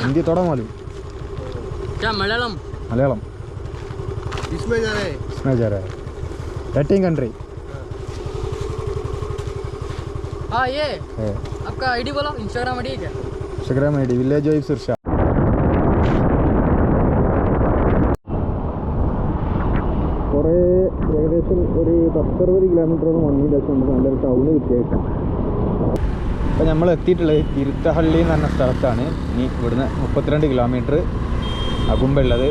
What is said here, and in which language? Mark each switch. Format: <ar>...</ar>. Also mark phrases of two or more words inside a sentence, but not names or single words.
<hi>हिंदी थोड़ा मालूम. क्या मलयालम इसमें जा रहा है 13 कंट्री. हाँ ये आपका आईडी बोलो.</hi> <en>Instagram ID</en> <hi>क्या?</hi> <en>Instagram ID</en> <hi>विलेज वाइफ सुरक्षा.</hi> <ml>കുറേ ഏകദേശം ഒരു 10-60 കിലോമീറ്ററോളം വന്നതിന് ശേഷം നമുക്ക് നല്ലൊരു ടൗണ് കിട്ടിയേക്കാം. അപ്പോൾ നമ്മൾ എത്തിയിട്ടുള്ളത് തിരുത്തഹള്ളി എന്ന് പറഞ്ഞ സ്ഥലത്താണ്. ഇനി ഇവിടുന്ന് 32 കിലോമീറ്റർ അകുമ്പുള്ളത്.</ml>